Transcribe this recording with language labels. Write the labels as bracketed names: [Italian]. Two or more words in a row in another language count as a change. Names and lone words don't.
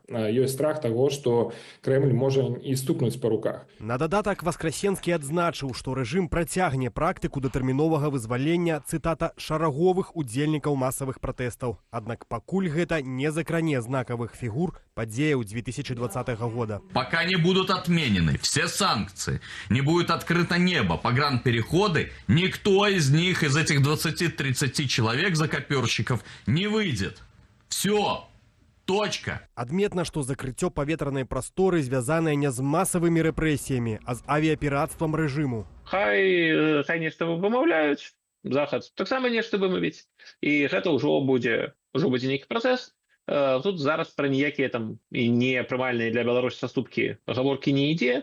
[Belarusian] Ёсць страх таго, што Крэмль можа і стукнуць па руках. На дадатак Воскресенскі адзначыў, што рэжым працягне практыку датэрміновага вызвалення, цытата, шараговых удзельнікаў масавых пратэстаў. Аднак пакуль гэта не закране знакавых фігур падзеяў 2020 года. [Russian] Пока не будут отменены все санкции, не будет открыто небо, погранпереходы, никто из них, из этих 20-30 человек закоперщиков, не выйдет. Все. Точка. [Belarusian] Адметна, што закрыццё паветранай прасторы звязанае не з масавымі рэпрэсіямі, а з авіяперацтвам рэжыму. Хай нешта вымаўляюць, захад таксама нешта вымавіць, і гэта ўжо будзе нейкі працэс. Тут зараз пра ніякія там і непрымальныя для Беларусі саступкі гаворкі не ідзе.